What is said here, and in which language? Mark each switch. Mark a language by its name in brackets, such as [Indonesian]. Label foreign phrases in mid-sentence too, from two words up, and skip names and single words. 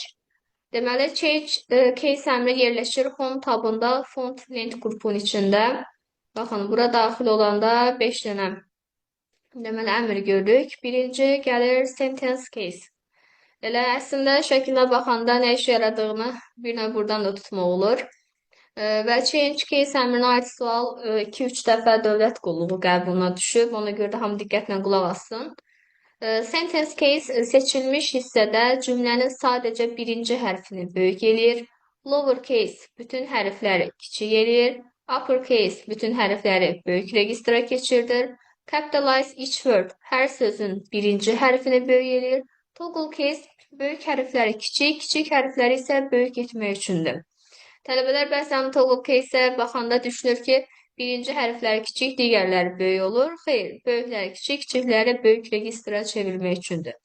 [Azerbaijani] Deməli, Case əmri yerləşir Home tabında Font Lent qrupunun içində. Baxın, bura daxil olanda 5 dənə deməli əmr görürük. Birinci gəlir [English] Sentence Case. [Azerbaijani] Elə əslində şəklinə baxanda nə işə yaradığını bir növ buradan da tutmaq olur. Və [English] change case [Azerbaijani] əmrinə aid sual 2-3 dəfə dövlət qulluğu qəbuluna düşüb. Ona görə də hamı diqqətlə qulaq assın. [English] Sentence case [Azerbaijani] seçilmiş hissədə cümlənin sadəcə birinci hərfini böyük eləyir. [English] Lower case [Azerbaijani] bütün hərfləri kiçik eləyir. [English] Upper case [Azerbaijani] bütün hərfləri böyük registra keçirdir. [English] Capitalize each word [Azerbaijani] hər sözün birinci hərfini böyük eləyir. [English] Toggle case [Azerbaijani] böyük hərfləri kiçik, kiçik hərfləri isə böyük etmək üçündür. Tələbələr bəzən [English] toggle case- [Azerbaijani] ə baxanda düşünür ki, birinci hərfləri kiçik, digərləri böyük olur. Xeyr, böyükləri kiçik, kiçikləri böyük registra çevirmək üçündür.